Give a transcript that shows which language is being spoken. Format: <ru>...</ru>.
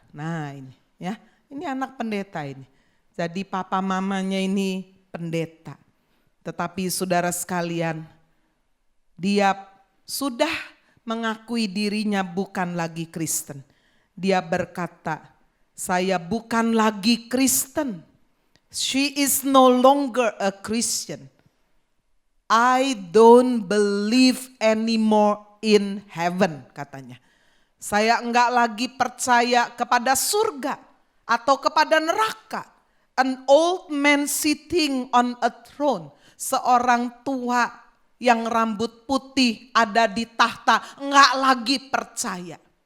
<id>Nah ini ya, ini anak pendeta ini. Jadi papa mamanya ini pendeta. Tetapi saudara sekalian, dia sudah mengakui dirinya bukan lagi Kristen. Dia berkata, saya bukan lagi Kristen.</id> <en>She is no longer a Christian. I don't believe anymore in heaven, katanya.</en> <id>Saya enggak lagi percaya kepada surga atau kepada neraka.</id> <en>An old man sitting on a throne.</en> <id>Seorang tua yang rambut putih ada di tahta, enggak lagi percaya.</id>